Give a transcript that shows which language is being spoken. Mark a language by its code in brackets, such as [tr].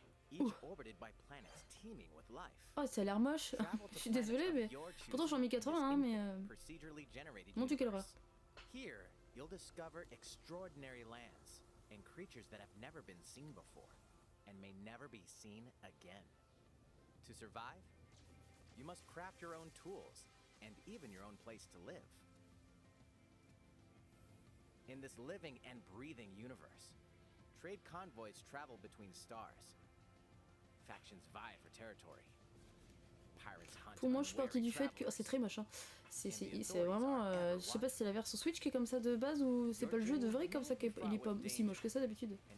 [en] Each orbited by planets teeming with life. [fr] Oh, ça a l'air moche. Je suis désolée, mais pourtant je suis en 1080, hein, mais mon Dieu, quelle horreur. [en] Here, you'll discover extraordinary lands and creatures that have never been seen before and may never be seen again. To survive, you must craft your own tools and even your own place to live. In this living and breathing universe, trade convoys travel between stars. Factions vie for territory. Pirates hunt. [fr] Pour moi, je suis partie du fait que... Oh, c'est très moche, hein. C'est vraiment... je sais pas si c'est la version Switch qui est comme ça de base ou c'est pas le jeu de vrai comme ça qu'il est pas aussi moche que ça d'habitude.